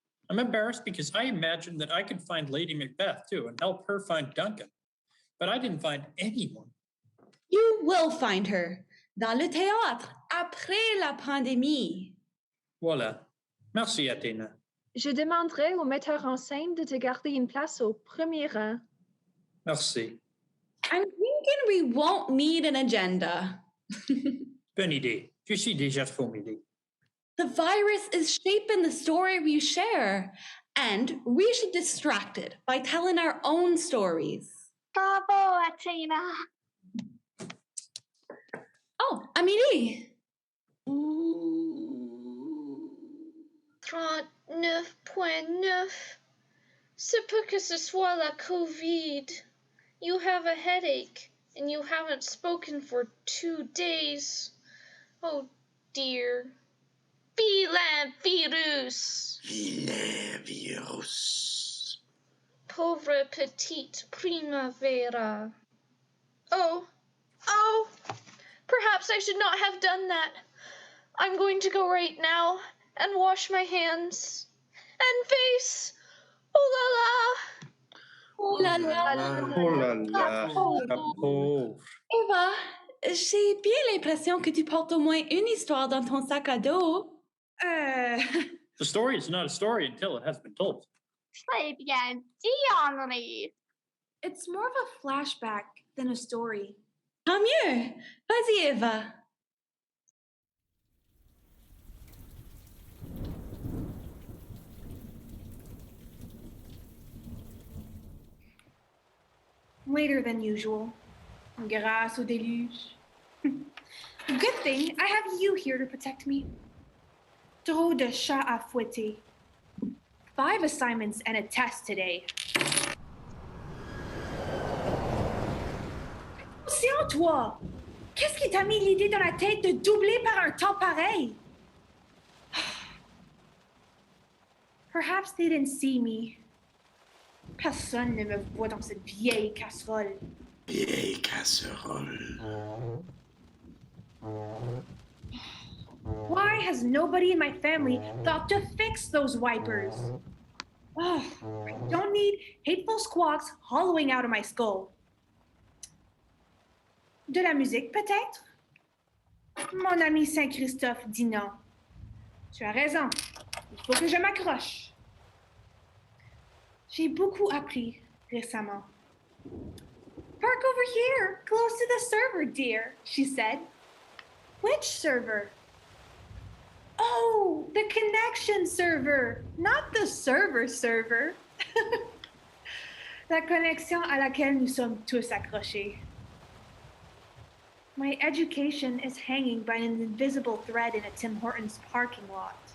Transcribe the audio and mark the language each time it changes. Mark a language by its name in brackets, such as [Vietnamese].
[English] I'm embarrassed because I imagined that I could find Lady Macbeth too and help her find Duncan. But I didn't find anyone. You will find her. [French] Dans le théâtre, après la pandémie. Voilà. Merci, Athéna. Je demanderai au metteur en scène de te garder une place au premier rang. Merci. [English] I'm thinking we won't need an agenda. [French] Bonne idée. Je suis déjà formidé. [English] The virus is shaping the story we share, and we should distract it by telling our own stories. Bravo, Athena. Oh, Amélie! 39.9. [French] C'est peut que ce soit la COVID. [English] You have a headache, and you haven't spoken for 2 days. Oh dear. [French] Vilain virus. Vilain virus. Pauvre petite primavera. [English] Oh, perhaps I should not have done that. I'm going to go right now and wash my hands and face. [French] Oh la la. Oh là là! Oh là là, la pauvre. Eva, j'ai bien l'impression que tu portes au moins une histoire dans ton sac à dos. [English] The story is not a story until it has been told. [French] Très bien dit, Henri. [English] It's more of a flashback than a story. [French] Tant mieux. Vas-y, Eva. [English] Later than usual. [French] Grâce au déluge. [English] Good thing I have you here to protect me. [French] Trop de chats à fouetter. [English] 5 assignments and a test today. [French] Attention, toi! Qu'est-ce qui t'a mis l'idée dans la tête de doubler par un temps pareil? [English] Perhaps they didn't see me. [French] Personne ne me voit dans cette vieille casserole. Vieille casserole. [English] Why has nobody in my family thought to fix those wipers? Oh, I don't need hateful squawks hollowing out of my skull. [French] De la musique, peut-être? Mon ami Saint-Christophe dit non. Tu as raison. Il faut que je m'accroche. J'ai beaucoup appris récemment. [English] Park over here, close to the server, dear, she said. Which server? Oh, the connection server, not the server. [French] La connexion à laquelle nous sommes tous accrochés. [English] My education is hanging by an invisible thread in a Tim Hortons parking lot.